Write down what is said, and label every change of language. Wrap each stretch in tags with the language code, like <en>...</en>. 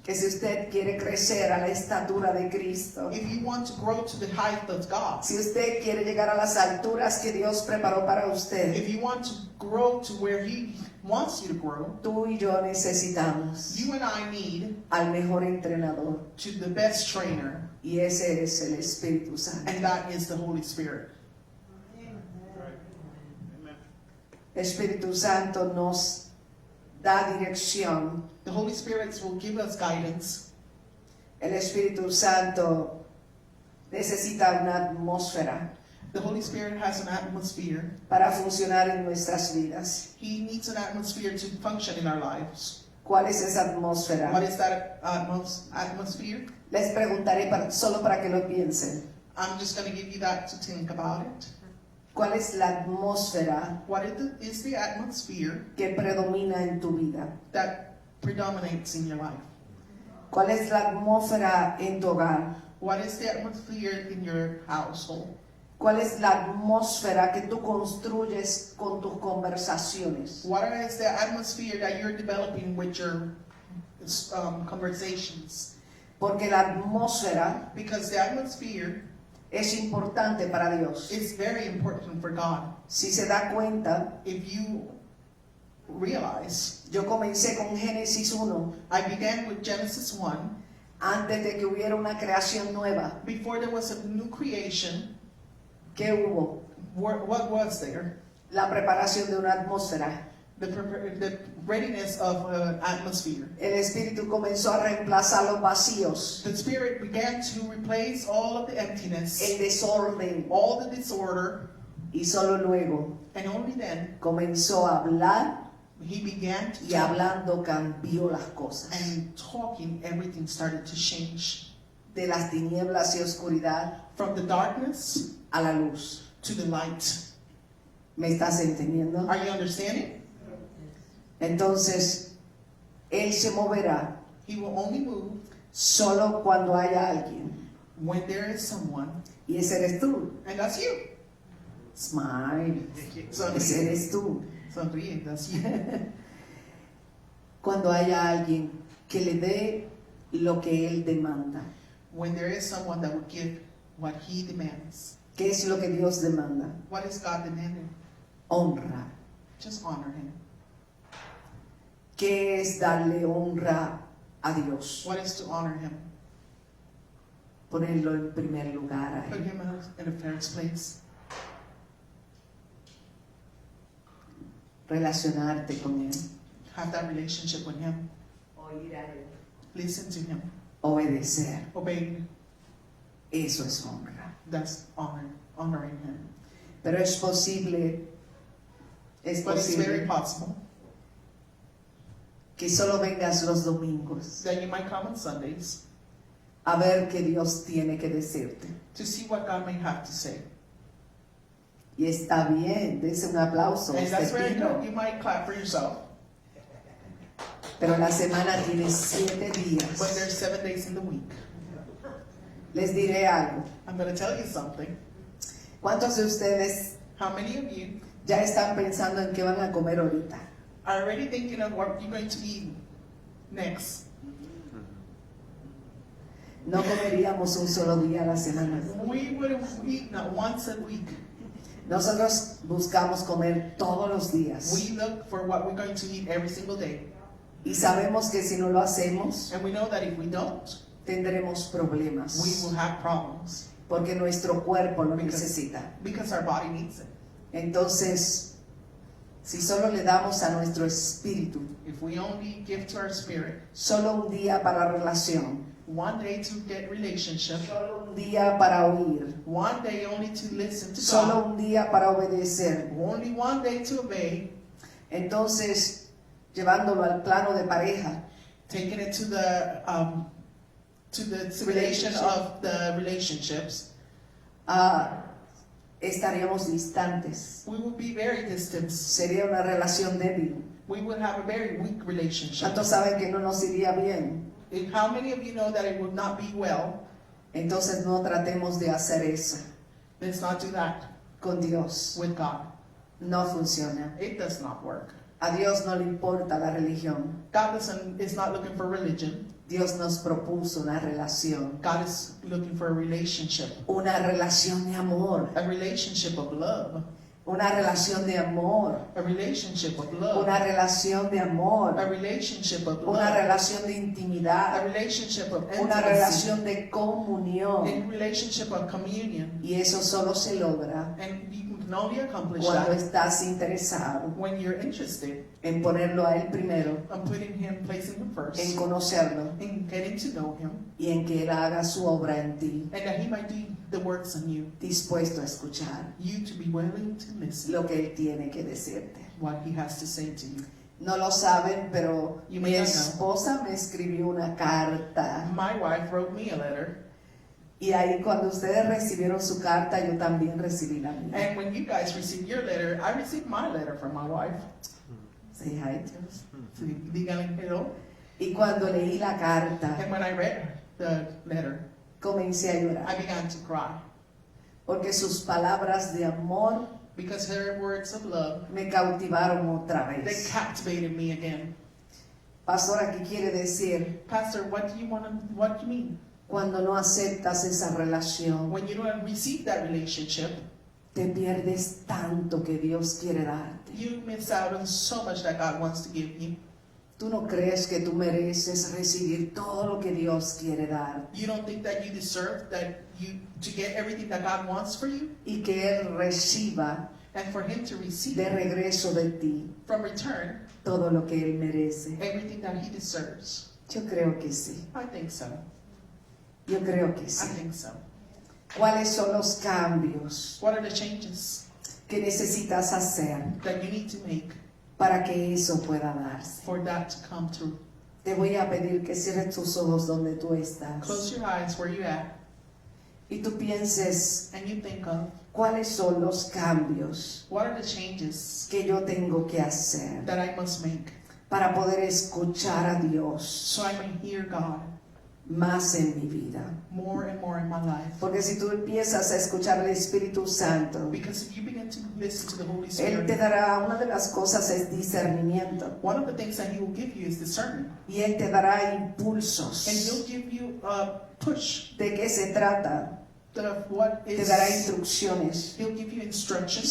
<es>que si usted quiere crecer a la estatura de Cristo,</es> <en>if you want to grow to the height of God,</en> <es>si usted quiere llegar a las alturas que Dios preparó para usted,</es> <en>if you want to grow to where He wants you to grow,</en> <es>tú y yo necesitamos</es> <en>you and I need</en> <es>al mejor entrenador,</es> <en>to the best trainer,</en> <es>y ese es el Espíritu Santo.</es> <en>and that is the Holy Spirit.</en> <es>El Espíritu Santo nos da dirección.</es> <en>The Holy Spirit will give us guidance.</en> <es>El Espíritu Santo necesita una atmósfera</es> <en>The Holy Spirit has an atmosphere.</en> <es>para funcionar en nuestras vidas.</es> <en>He needs an atmosphere to function in our lives.</en> <es>¿Cuál es esa atmósfera?</es> <en>What is that atmosphere?</en> <es>Les preguntaré solo para que lo piensen.</es> <en>I'm just going to give you that to think about it.</en> <es>¿Cuál es la atmósfera</es> <en>What is the atmosphere</en> <es>que predomina en tu vida?</es> <en>that predominates in your life?</en> <es>¿Cuál es la atmósfera en tu hogar?</es> <en>What is the atmosphere in your household?</en> <es>¿Cuál es la atmósfera que tú construyes con tus conversaciones?</es> <en>What is the atmosphere that you're developing with your conversations?</en> <es>Porque la atmósfera</es> <en>Because the atmosphere</en> <es>es importante para Dios.</es> <en>is very important for God.</en> <es>Si se da cuenta,</es> <en>If you realize,</en> <es>yo comencé con Génesis 1,</es> <en>I began with Genesis 1.</en> <es>antes de que hubiera una creación nueva.</es> <en>Before there was a new creation,</en> <es>¿Qué hubo?</es> <en>what was there?</en> <es>La preparación de una atmósfera.</es> <en>The readiness of an atmosphere.</en> <es>El Espíritu comenzó a reemplazar los vacíos,</es> <en>The Spirit began to replace all of the emptiness,</en> <es>el desorden,</es> <en>all the disorder,</en> <es>y solo luego</es> <en>and only then</en> <es>comenzó a hablar,</es> <en>He began to</en> <es>y</es> <en>talk,</en> <es>hablando cambió las cosas.</es> <en>and talking, everything started to change.</en> <es>De las tinieblas y oscuridad</es> <en>From the darkness</en> <es>a la luz.</es> <en>to the light.</en> <es>¿Me estás entendiendo?</es> <en>Are you understanding?</en> <es>Entonces, Él se moverá</es> <en>He will only move</en> <es>solo cuando haya alguien.</es> <en>when there is someone,</en> <es>Y ese eres tú.</es> <en>and that's you. Smile.</en> <es>Ese Sonríe, eres tú. sonríe,</es> <en>that's you.</en> <es>Cuando haya alguien que le dé lo que Él demanda.</es> <en>When there is someone that will give what He demands.</en> <es>¿Qué es lo que Dios demanda?</es> <en>What is God demanding?</en> <es>Honra.</es> <en>Just honor Him.</en> <es>¿Qué es darle honra a Dios?</es> <en>What is to honor Him?</en> <es>Ponerlo en primer lugar a</es> <en>Put</en> <es>Él.</es> <en>Him in the first place.</en> <es>Relacionarte con Él.</es> <en>Have that relationship with Him.</en> <es>Oír a Él.</es> <en>Listen to Him.</en> <es>Obedecer.</es> <en>Obey.</en> <es>Eso es honra.</es> <en>That's honoring Him.</en> <es>Pero es posible</es> <en>but it's very possible</en> <es>que solo vengas los domingos</es> <en>that you might come on Sundays</en> <es>a ver qué Dios tiene que decirte.</es> <en>to see what God may have to say.</en> <es>Y está bien, dese un aplauso.</es> <en>And that's</en> <es>usted</es> <en>very</en> <es>vino.</es> <en>good. You might clap for yourself.</en> <es>Pero la semana tiene 7</es> <en>But</en> <es>días.</es> <en>there's 7 days in the week.</en> <es>Les diré algo.</es> <en>I'm going to tell you something.</en> <es>¿Cuántos de ustedes</es> <en>How many of you</en> <es>ya están pensando en qué van a comer ahorita?</es> <en>are already thinking of what you're going to eat next?</en> <es>No comeríamos un solo día a la semana.</es> <en>We would eat not once a week.</en> <es>Nosotros buscamos comer todos los días.</es> <en>We look for what we're going to eat every single day.</en> <es>Y sabemos que si no lo hacemos,</es> <en>And we know that if we don't,</en> <es>tendremos</es> <en>we</en> <es>problemas.</es> <en>will have problems</en> <es>Porque nuestro cuerpo lo</es> <en>Because-</en> <es>necesita.</es> <en>because our body needs it.</en> <es>Entonces, si solo le damos a nuestro espíritu</es> <en>If we only give to our spirit</en> <es>solo un día para relación,</es> <en>one day to get relationship,</en> <es>solo un día para oír,</es> <en>one day only to listen to</en> <es>solo</es> <en>God,</en> <es>un día para obedecer,</es> <en>only one day to obey,</en> <es>entonces, llevándolo al plano de pareja,</es> <en>taking it to the simulation of the relationships,</en> <es>estaríamos distantes.</es> <en>we will be very distant.</en> <es>Sería una relación débil.</es> <en>We will have a very weak relationship.</en> <es>¿Cuántos saben que no nos iría bien?</es> <en>And how many of you know that it would not be well?</en> <es>Entonces no tratemos de hacer eso</es> <en>Let's not do that</en> <es>con Dios.</es> <en>with God.</en> <es>No funciona.</es> <en>It does not work.</en> <es>A Dios no le importa la religión.</es> <en>God is not looking for religion.</en> <es>Dios nos propuso una relación.</es> <en>God is looking for a relationship.</en> <es>Una relación de amor.</es> <en>A relationship of love.</en> <es>Una relación de amor.</es> <en>A relationship of love.</en> <es>Una relación de</es> <en>A</en> <es>amor.</es> <en>relationship of</en> <es>Una</es> <en>love.</en> <es>relación de</es> <en>A</en> <es>intimidad.</es> <en>relationship of</en> <es>Una</es> <en>intimacy.</en> <es>relación de comunión.</es> <en>A relationship of communion.</en> <es>Y eso solo se logra</es> <en>And you can only accomplish</en> <es>cuando</es> <en>that</en> <es>estás interesado</es> <en>when you're interested</en> <es>en ponerlo a Él primero,</es> <en>in placing him first,</en> <es>en conocerlo</es> <en>in getting to know him,</en> <es>y en que Él haga su obra en ti,</es> <en>and that he might do the works in you,</en> <es>dispuesto a escuchar</es> <en>you to be willing to listen</en> <es>lo que Él tiene que decirte.</es> <en>what he has to say to you.</en> <es>No lo saben, pero</es> <en>You</en> <es>mi</es> <en>may not know.</en> <es>esposa me escribió una carta.</es> <en>My wife wrote me a letter,</en> <es>Y ahí cuando ustedes recibieron su carta, yo también recibí la mía.</es> <en>and when you guys received your letter, I received my letter from my wife. Say hi to us.</en> <es>So díganle hello. Y cuando leí la carta,</es> <en>And when I read the letter,</en> <es>comencé a llorar.</es> <en>I began to cry</en> <es>Porque sus palabras de amor</es> <en>because her words of love,</en> <es>me cautivaron otra</es> <en>they</en> <es>vez.</es> <en>captivated me again.</en> <es>Pastora, ¿qué quiere decir?</es> <en>Pastor, what do you mean?</en> <es>Cuando no aceptas esa relación,</es> <en>When you don't receive that relationship,</en> <es>te pierdes tanto que Dios quiere darte.</es> <en>you miss out on so much that God wants to give you.</en> <es>Tú no crees que tú mereces recibir todo lo que Dios quiere dar</es> <en>You don't think that you deserve to get everything that God wants for you,</en> <es>y que Él reciba</es> <en>and for Him to receive</en> <es>de regreso de ti</es> <en>from return</en> <es>todo lo que Él merece.</es> <en>everything that He deserves.</en> <es>Yo creo que sí.</es> <en>I think so.</en> <es>Yo creo que</es> <en>I</en> <es>sí.</es> <en>think so.</en> <es>¿Cuáles son los cambios</es> <en>What are the changes</en> <es>que necesitas hacer</es> <en>that you need to make</en> <es>para que eso pueda darse?</es> <en>for that to come true?</en> <es>Te voy a pedir que cierres tus ojos donde tú estás</es> <en>Close your eyes where you at,</en> <es>y tú pienses</es> <en>and you think of</en> <es>cuáles son los cambios</es> <en>what are the changes</en> <es>que yo tengo que hacer</es> <en>that I must make</en> <es>para poder escuchar a Dios</es> <en>so I may hear God</en> <es>más en mi vida.</es> <en>more and more in my life.</en> <es>Porque si tú empiezas a escuchar al Espíritu Santo,</es> <en>Because if you begin to listen to the Holy</en> <es>Él te</es> <en>Spirit,</en> <es>dará, una de las cosas es discernimiento,</es> <en>one of the things that He will give you is discernment.</en> <es>y Él te dará impulsos.</es> <en>And He'll give you a push</en> <es>¿De qué se trata?</es> <en>of what</en> <es>Te</es> <en>is.</en> <es>dará instrucciones.</es> <en>He'll give you instructions.</en>